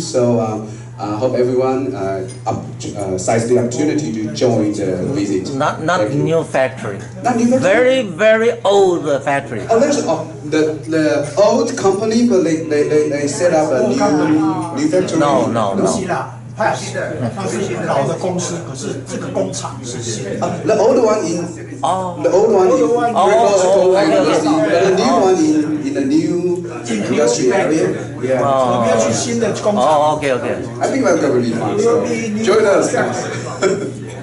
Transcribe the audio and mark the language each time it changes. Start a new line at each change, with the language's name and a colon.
English: So I hope everyone seizes the opportunity to join the visit. Not new factory. Not new factory. Very old factory. Oh, there's the old company, but they set up a new factory. No.
Chinese: 是啦，它是老的公司，可是这个工厂是新的。
English: The old one in the old one in the new one in the new industry area. Yeah.
Chinese: 我们要去新的工厂。
English: Oh, okay. I think that's gonna be fun. So join us.